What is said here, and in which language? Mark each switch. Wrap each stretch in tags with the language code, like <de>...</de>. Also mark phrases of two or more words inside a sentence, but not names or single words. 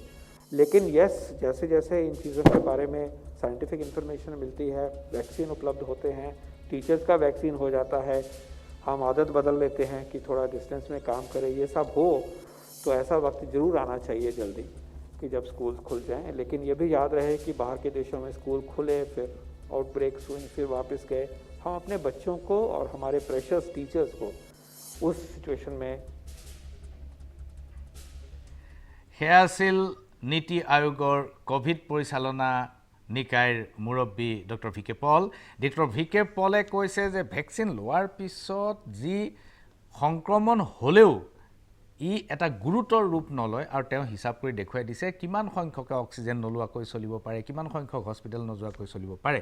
<hi>लेकिन यस, जैसे जैसे इन चीज़ों के बारे में</hi> <en>scientific information</en> <hi>मिलती है, वैक्सीन उपलब्ध होते हैं, टीचर्स का वैक्सीन हो जाता है, हम आदत बदल लेते हैं कि थोड़ा डिस्टेंस में काम करें, ये सब हो तो ऐसा वक्त ज़रूर आना चाहिए जल्दी कि जब स्कूल खुल जाएं। लेकिन ये भी याद रहे कि बाहर के देशों में स्कूल खुले, फिर आउटब्रेक्स हुई, फिर वापस गए। हम अपने बच्चों को और हमारे</hi> <en>precious teachers</en> <hi>को उस सिचुएशन में</hi> <as>সেয়া আছিল নীতি আয়োগৰ কোভিড পৰিচালনা নিকায়ৰ মুৰব্বী ডক্টৰ ভি কে পল। ডক্টৰ ভি কে পলে কৈছে যে ভেকচিন লোৱাৰ পিছত যি সংক্ৰমণ হ'লেও ই এটা গুৰুতৰ ৰূপ নলয়, আৰু তেওঁ হিচাপ কৰি দেখুৱাই দিছে কিমান সংখ্যকে অক্সিজেন নলোৱাকৈ চলিব পাৰে, কিমান সংখ্যক হস্পিটেল নোযোৱাকৈ চলিব পাৰে।</as>